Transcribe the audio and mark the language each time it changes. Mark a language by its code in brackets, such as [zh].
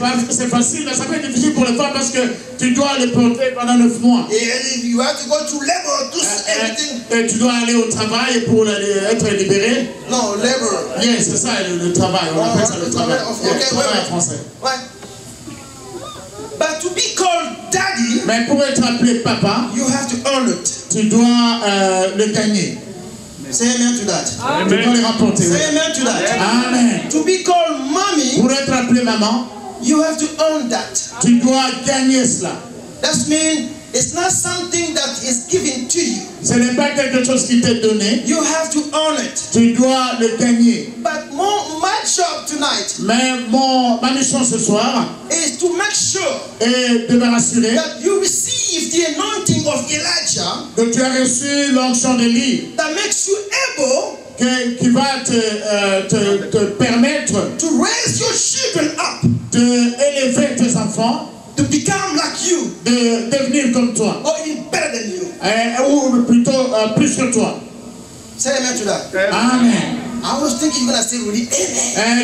[fr] c'est facile, mais ça peut être difficile pour les femmes parce que tu dois les porter pendant 9 mois. [en] You have to go to labor, do everything. [fr] Et tu dois aller au travail pour être libéré. [en] No, labor. [fr] Yes, c'est ça le travail. On appelle ça le travail. [en] Okay, [fr] travail en français. [en] Right. But to be called daddy, [fr] mais pour être appelé papa, [en] you have to earn it. [fr] Tu dois le gagner. [en] Say amen to that. [fr] Tu dois le remporter. [en] Say amen to that. Amen. To be called mommy, [fr] pour être appelé maman, [en] you have to earn that. [fr] Tu dois gagner cela. [en] That means it's not something that is given to you. [fr] Ce n'est pas quelque chose qui t'est donné. [en] You have to earn it. [fr] Tu dois le gagner. [en] But my job tonight, [fr] mais ma mission ce soir, [en] is to make sure [fr] et de me rassurer [en] that you receive the anointing of Elijah, [fr] que tu as reçu l'onction d'Élie, [en] that makes you able [fr] qui va te permettre [en] to raise your children up, [fr] d'élever tes enfants, [en] to become like you, [fr] de devenir comme toi, [en] or even better than you. [fr] Ou plutôt plus que toi. [en] Say amen to that. Amen. I was thinking you're going to say really amen.